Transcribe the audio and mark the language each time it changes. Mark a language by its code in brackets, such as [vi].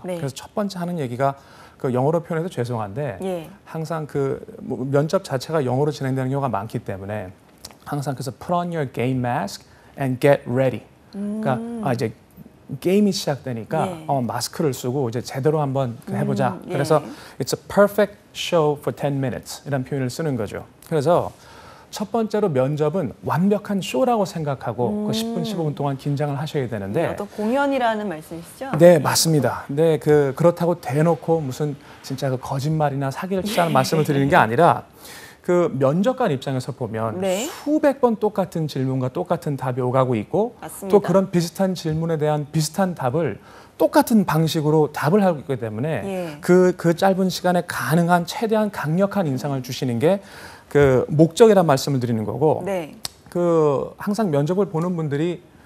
[ko] 그래서 첫 번째 하는 얘기가 영어로 표현해서 죄송한데 항상 면접 자체가 영어로 진행되는 경우가 많기 때문에 항상 그래서 [en] put on your game mask and get ready. [ko] 그러니까 이제 게임이 시작되니까 마스크를 쓰고 이제 제대로 한번 해보자. 그래서 [en] it's a perfect show for 10 minutes [ko] 이런 표현을 쓰는 거죠. 그래서 첫 번째로 면접은 완벽한 쇼라고 생각하고 10분, 15분 동안 긴장을 하셔야 되는데 어떤 공연이라는 말씀이시죠? 네, 맞습니다. 네, 그렇다고 대놓고 무슨 진짜 거짓말이나 사기를 치자는 말씀을 드리는 게 아니라 면접관 입장에서 보면 수백 번 똑같은 질문과 똑같은 답이 오가고 있고 또 그런 비슷한 질문에 대한 비슷한 답을 똑같은 방식으로 답을 하고 있기 때문에 그 짧은 시간에 가능한 최대한 강력한 인상을 주시는 게 목적이란 말씀을 드리는 거고 항상 면접을 보는 분들이